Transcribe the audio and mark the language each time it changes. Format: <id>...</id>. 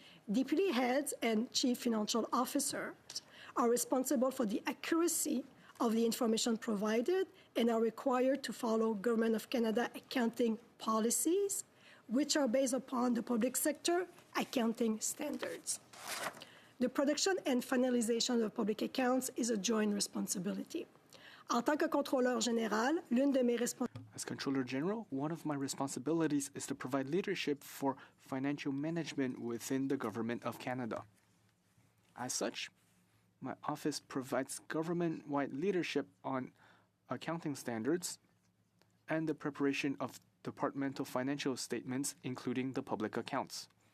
<en>Deputy heads and chief financial officers are responsible for the accuracy of the information provided and are required to follow Government of Canada accounting policies, which are based upon the public sector accounting standards. The production and finalization of public accounts is a joint responsibility.</en> <fr>En tant que contrôleur général, l'une de mes responsabilités.</fr> <en>As Controller General, one of my responsibilities is to provide leadership for financial management within the Government of Canada. As such, my office provides government-wide leadership on accounting standards and the preparation of departmental financial statements, including the public accounts.</en>